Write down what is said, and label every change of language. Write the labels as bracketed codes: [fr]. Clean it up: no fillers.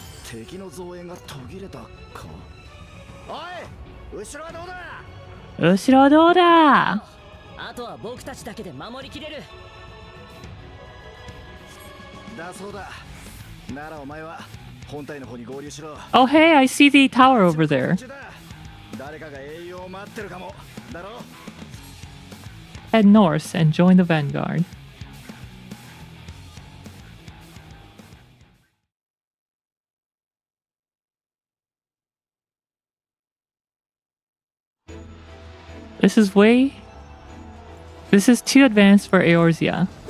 [ja] 敵の増援が途切れたか。おい、後ろはどうだ。後ろどうだ。あとは僕たちだけで守りきれる。だそうだ。ならお前は本体の方に合流しろ。 [en] Oh, hey, I see the tower over there. [ja] 誰かが栄養を待ってるかも。だろ。 [en] Head north and join the vanguard. This is too advanced for Eorzea.